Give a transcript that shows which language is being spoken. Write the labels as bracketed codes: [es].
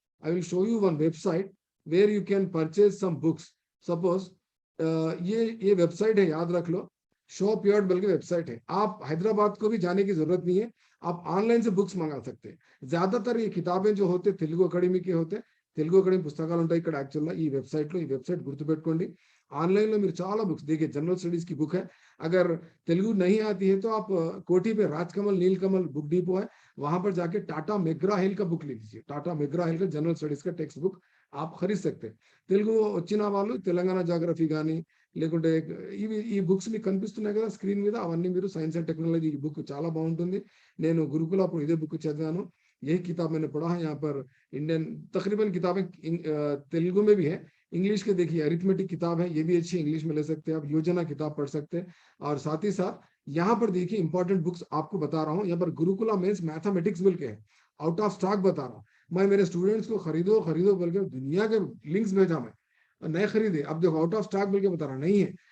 [en] I will show you one website where you can purchase some books. [hi] Suppose ये website है, याद रख लो, shop yard बल्कि website है। आप हैदराबाद को भी जाने की जरूरत नहीं है, आप ऑनलाइन से बुक्स मंगा सकते हैं। ज्यादातर ये किताबें जो होते तेलुगु अकाडमी के होते, [te] తెలుగు అకాడమీ పుస్తకాలు ఉంటాయి ఇక్కడ యాక్చువల్గా ఈ వెబ్సైట్లో। ఈ వెబ్సైట్ గుర్తుపెట్టుకోండి, ఆన్లైన్లో మీరు చాలా బుక్స్ [hi] देखिए, जनरल स्टडीज की बुक है। अगर तेलुगु नहीं आती है तो आप कोठी पे राजकमल नीलकमल बुक डिपो है, वहां पर जाके टाटा मेग्रा हिल का बुक ले लीजिए। टाटा मेग्रा हिल का जनरल स्टडीज का टेक्स्ट बुक आप खरीद सकते हैं। [te] తెలుగు వచ్చిన వాళ్ళు తెలంగాణ జాగ్రఫీ కానీ లేకుంటే ఈ బుక్స్ మీకు కనిపిస్తున్నాయి కదా స్క్రీన్ మీద, అవన్నీ మీరు సైన్స్ అండ్ టెక్నాలజీ, ఈ బుక్ చాలా బాగుంటుంది। నేను గురుకుల అప్పుడు ఇదే బుక్ చదివాను। [hi] यही किताब मैंने पढ़ा है। यहाँ पर इंडियन तकरीबन किताबें तेलुगु में भी है, इंग्लिश के देखिए अरिथमेटिक किताब है, ये भी अच्छी इंग्लिश में ले सकते हैं आप, योजना किताब पढ़ सकते हैं। और साथ ही साथ यहाँ पर देखिए इंपॉर्टेंट बुक्स आपको बता रहा हूँ, यहाँ पर गुरुकुला मेंस मैथमेटिक्स बोल के है, आउट ऑफ स्टॉक बता रहा हूँ मैं, मेरे स्टूडेंट्स को खरीदो खरीदो बोल के दुनिया के लिंक्स भेजा मैं, नहीं खरीदे, अब देखो आउट ऑफ स्टॉक बोल के बता रहा नहीं है।